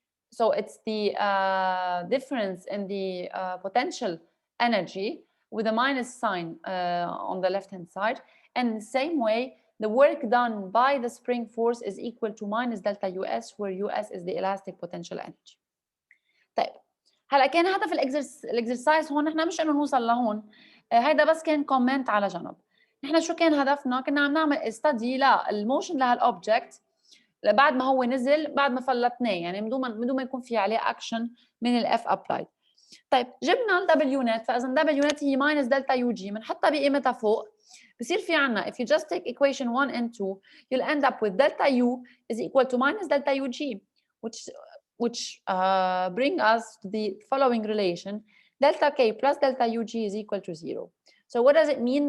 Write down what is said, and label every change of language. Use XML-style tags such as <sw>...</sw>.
<en>So it's the difference in the potential energy with a minus sign on the left-hand side. And in the same way, the work done by the spring force is equal to minus delta us, where us is the elastic potential energy.</en> <ar>طيب هلا كان هدف الاكسرسايز هون نحن مش انه نوصل لهون، هيدا بس كان كومنت على جنب. نحن شو كان هدفنا؟ كنا عم نعمل استدي للموشن لهالاوبجكت بعد ما هو نزل، بعد ما فلتناه، يعني بدون ما يكون في عليه اكشن من الاف ابلايد. طيب جبنا الدبليو نت، فاذا دبليو نت هي ماينس دلتا يو جي، بنحطها بقيمتها فوق، بصير في عنا</ar> <en>if you just take equation 1 and 2 you'll end up with delta u is equal to minus delta ug, which bring us to the following relation: delta k plus delta ug is equal to 0. So what does it mean?</en>